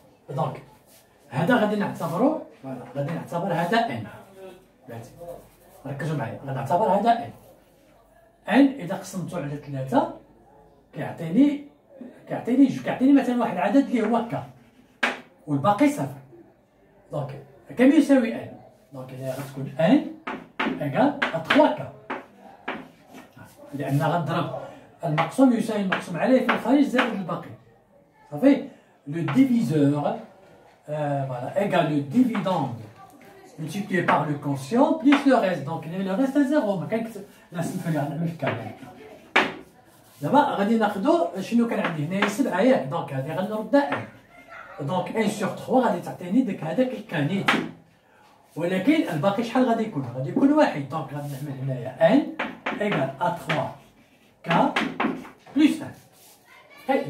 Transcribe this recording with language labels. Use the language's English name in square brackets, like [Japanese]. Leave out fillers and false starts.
[Arabic] دونك هذا غادي نعتبرو هذا ان ركزوا معايا غنعتبر هذا ان اذا قسمته على 3 كيعطيني مثلا واحد العدد اللي هو كا والباقي 0. دونك كم يساوي ان دونك هنا غتكون ان ايكال 3 كا لان غنضرب المقسوم يساوي المقسوم عليه في الخارج زائد الباقي صافي. [French] لو ديفيزور voilà égale le dividende multiplié par le quotient plus le reste donc le reste à 0 [Arabic] ما كاين لا سمحوا لي غنعمل كامل. دابا غادي ناخذوا شنو كان عندي هنايا 7 ياك دونك هذه غنردها ان دونك 1 sur 3 غادي تعطيني هذاك الكانيت ولكن الباقي شحال غادي يكون 1 دونك غادي نعمل هنايا ان ايكال ا 3 كا بلس 1.